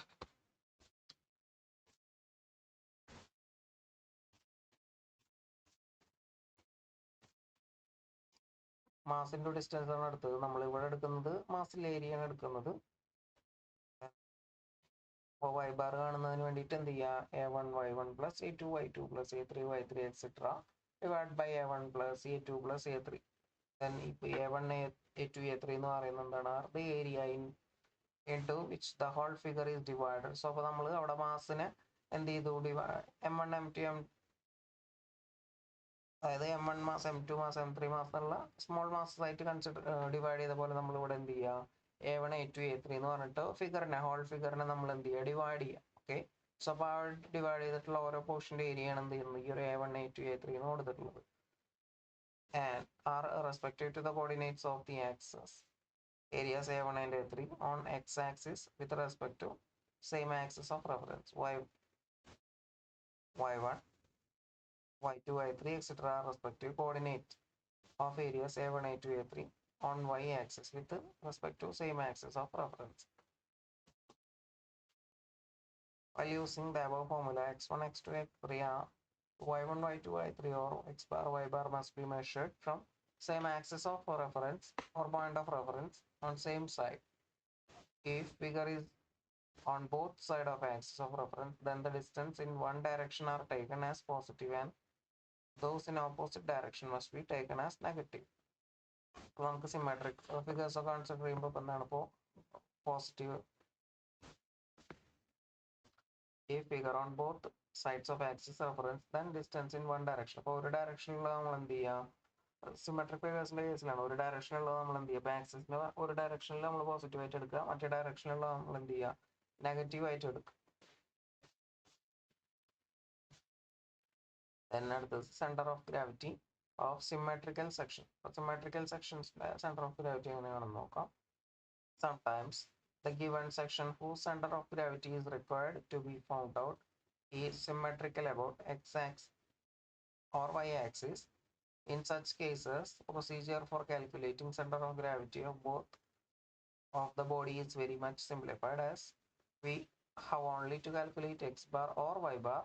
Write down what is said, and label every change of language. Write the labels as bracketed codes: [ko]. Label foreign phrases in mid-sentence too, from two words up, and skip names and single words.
[en] mass into distance [ml] ആണ് എടുത്തത്. നമ്മൾ ഇവിടെ എടുക്കുന്നത് മാസിൽ ഏരിയ ആണ് എടുക്കുന്നത്. അപ്പോൾ [en] y bar [ml] കാണുന്നതിന് വേണ്ടിയിട്ട് എന്ത് ചെയ്യുക, [en] a1 y1 plus a2 y2 plus a3 y3 etc divide by a1 plus a2 plus a3. ദെൻ [ml] ഇപ്പോൾ a1 a2 a3 എന്ന് പറയുന്നത് എന്താണ്, [en] the area into which the whole figure is divided. [ml] സോ അപ്പോൾ നമ്മൾ അവിടെ മാസിനെ എന്ത് ചെയ്തു, m1 m2 അതായത് m1 മാസ് m2 മാസ് m3 മാസ് എന്നുള്ള [en] small masses [ml] ആയിട്ട് ഡിവൈഡ് ചെയ്ത പോലെ നമ്മൾ ഇവിടെ എന്ത് ചെയ്യുക, a1 a2 a3 എന്ന് പറഞ്ഞിട്ട് ഫിഗറിനെ, ഹോൾ ഫിഗറിനെ നമ്മൾ എന്ത് ചെയ്യുക, ഡിവൈഡ് ചെയ്യുക. [en] okay, so [ml] അപ്പോൾ ആ ഡിവൈഡ് ചെയ്തിട്ടുള്ള ഓരോ പോർഷൻ്റെ ഏരിയ ആണ് എന്ത് ചെയ്യുന്നത്, ഈ ഒരു a1 a2 a3 എന്ന് കൊടുത്തിട്ടുള്ളത്. [en] and are respective to the coordinates of the axes areas a1 and a3 on x-axis with respect to same axis of reference y1 y2 y3 etc respective coordinate of areas a1 a2 a3 on y-axis with respect to same axis of reference. While using the above formula, x1 x2 x3 are y1 y2 y3 or x bar y bar must be measured from same axis of reference or point of reference on same side. If figure is on both side of axis of reference, then the distance in one direction are taken as positive and those in opposite direction must be taken as negative. [ml] അപ്പോൾ നമുക്ക് [en] symmetric figures [ml] ഒക്കെ കൺസിഡർ ചെയ്യുമ്പോൾ ഇപ്പം എന്താണ്, ഇപ്പോൾ പോസിറ്റീവ് ഈ [en] figure on both sides of axis reference then distance in one direction. [ml] അപ്പോൾ ഒരു ഡയറക്ഷനിലുള്ള നമ്മൾ എന്ത് ചെയ്യാം, സിമെട്രിക് ഫിഗേഴ്സിന്റെ കേസിലാണ് ഒരു ഡയറക്ഷനിലുള്ളത് നമ്മൾ എന്ത് ചെയ്യുക, ആക്സിസിന് ഒരു ഡയറക്ഷനിൽ നമ്മൾ പോസിറ്റീവ് ആയിട്ട് എടുക്കുക, മറ്റേ ഡയറക്ഷനിലുള്ള നമ്മൾ എന്ത് ചെയ്യുക, നെഗറ്റീവ് ആയിട്ട് എടുക്കുക. [en] Then അടുത്തത് center of gravity of symmetrical section. [ml] സിമെട്രിക്കൽ സെക്ഷൻസിന്റെ [en] center of gravity [ml] എങ്ങനെയാണെന്ന് നോക്കാം. [en] Sometimes the given section whose center of gravity is required to be found out is symmetrical about x-axis or y-axis. In such cases, procedure for calculating center of gravity of both of the body is very much simplified as we have only to calculate x bar or y bar.